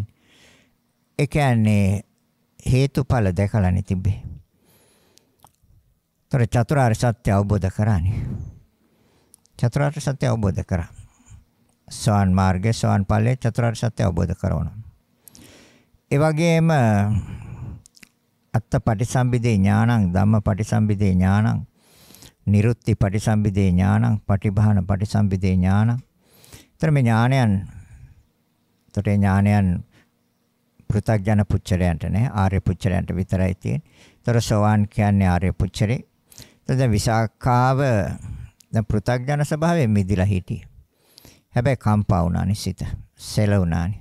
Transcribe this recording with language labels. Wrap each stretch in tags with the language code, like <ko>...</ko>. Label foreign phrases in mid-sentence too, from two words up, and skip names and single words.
<si>ඒ කියන්නේ හේතුඵල දැකලානේ තිබ්බේ. ତර චතුරාර්ය සත්‍ය අවබෝධ කරානේ. චතුරාර්ය සත්‍ය අවබෝධ කරා. සෝවන් මාර්ගයේ සෝවන් ඵලයේ චතුරාර්ය සත්‍ය අවබෝධ කරවනවා. ඒ වගේම</si> <pi>අත්ත පටිසම්භිදේ ඥානං ධම්ම පටිසම්භිදේ ඥානං නිරුත්ති පටිසම්භිදේ ඥානං පටිභාන පටිසම්භිදේ ඥානං.</pi> <si>ତර මේ ඥානයන් තොටේ ඥානයන් පෘථග්ජන පුච්චරයන්ට නෑ ආර්ය පුච්චරයන්ට විතරයි තියෙන්නේ. ତර සෝවාන් කියන්නේ ආර්ය පුච්චරේ. තද විසාකාව දැන් පෘථග්ජන ස්වභාවයෙන් මිදිලා හිටියේ. හැබැයි කම්පා වුණානේ සිත. සෙලුණානේ.</si>